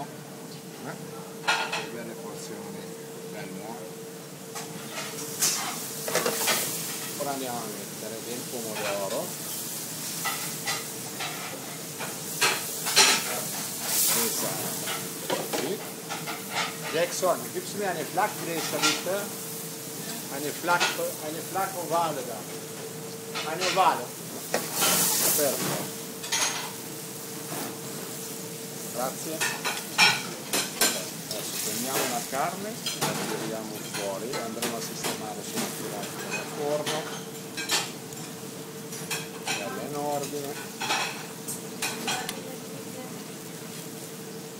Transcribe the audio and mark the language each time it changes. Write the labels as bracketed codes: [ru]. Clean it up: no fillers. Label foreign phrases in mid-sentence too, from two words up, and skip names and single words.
[it] Per belle porzioni. Ora andiamo a mettere del pomodoro, così. [de] Jackson, gibst du mir eine Flakgläser bitte? Eine Flak ovale da. Eine ovale. Perfetto. [it] Grazie. Prendiamo la carne, la tiriamo fuori, andremo a sistemare sulla tirata del forno, bella in ordine.